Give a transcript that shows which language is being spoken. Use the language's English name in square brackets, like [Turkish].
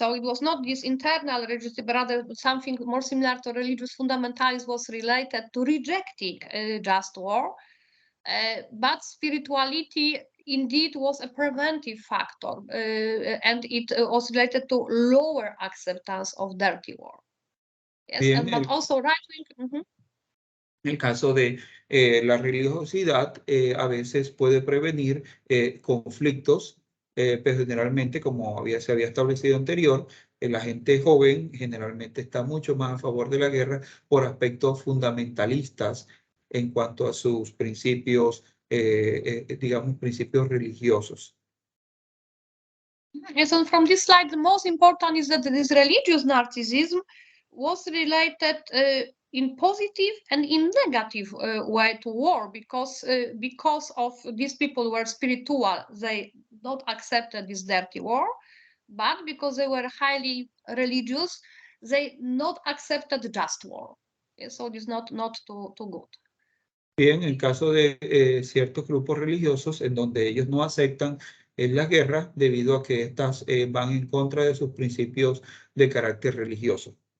[English] So it was not this internal religiosity, but rather something more similar to religious fundamentalism was related to rejecting just war. But spirituality indeed was a preventive factor, and it was related to lower acceptance of dirty war. Yes, [Spanish] Bien, [English] but also right-wing. [Spanish] En el caso de la religiosidad, a veces puede prevenir conflictos, pero generalmente, como se había establecido anterior, la gente joven generalmente está mucho más a favor de la guerra por aspectos fundamentalistas en cuanto a sus principios, digamos, principios religiosos. [English] Yes, and from this slide, the most important is that this religious narcissism was related in positive and in negative way to war, because of these people were spiritual, they not accepted this dirty war, but because they were highly religious, they not accepted just war. Yes, so it's not too good. [Spanish] Bien, en caso de ciertos grupos religiosos en donde ellos no aceptan la guerra debido a que estas van en contra de sus principios de carácter religioso.